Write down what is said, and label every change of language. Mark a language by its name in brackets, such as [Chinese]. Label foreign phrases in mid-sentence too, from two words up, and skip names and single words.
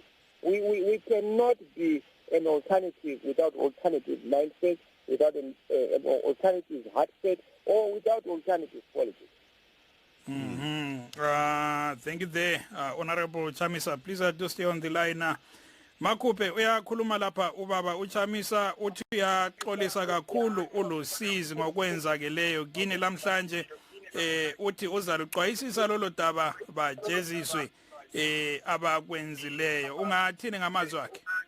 [English] We cannot be an alternative without alternative mindset, without an alternative heart set, or without alternative politics. Thank you there, Honorable Chamisa. Please do stay on the line. [North Ndebele] Makhupe uyakhuluma lapha ubaba uChamisa uthi uyaxolisa kakhulu ulusizi ngokwenzakeleyo kini lamhlanje uthi uzaluxwayisisa lolo daba bajeziswe abakwenzileyo. Ungathini ngamazwi akhe?